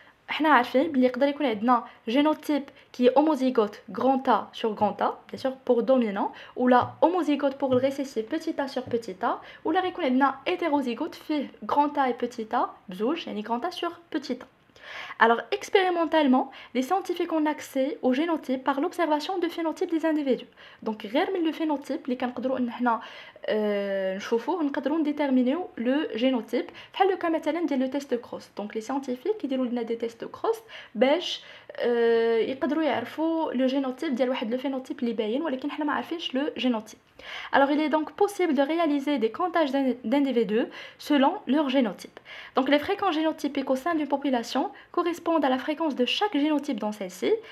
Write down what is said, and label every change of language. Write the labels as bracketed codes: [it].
[fr] احنا عارفين بلي يقدر يكون عندنا génotype qui est homozygote grand A sur grand A, bien sûr pour dominant, ou la homozygote pour le récessif petit a sur petit a, ou la يكون عندنا hétérozygote فيه grand A et petit a بزوج يعني grand A sur petit a. Alors, expérimentalement, les scientifiques ont accès au génotype par l'observation de phénotypes des individus. [ar] Donc, غير من le phénotype اللي كنقدروا ان حنا نشوفوه نقدروا نديتيرمينيو لو جينوتيب بحال لو مثلا ديال لو تيست كروس. دونك لي سيانتيفيك كيديروا لنا دي تيست كروس باش يقدروا يعرفوا لو جينوتيب ديال واحد لو phénotype اللي باين ولكن حنا ما عارفينش لو جينوتيب. [fr] Alors, il est donc possible de réaliser des comptages d'individus selon leur génotype. Donc, les fréquences génotypiques au sein d'une population correspondent à la fréquence de chaque génotype dans celle-ci.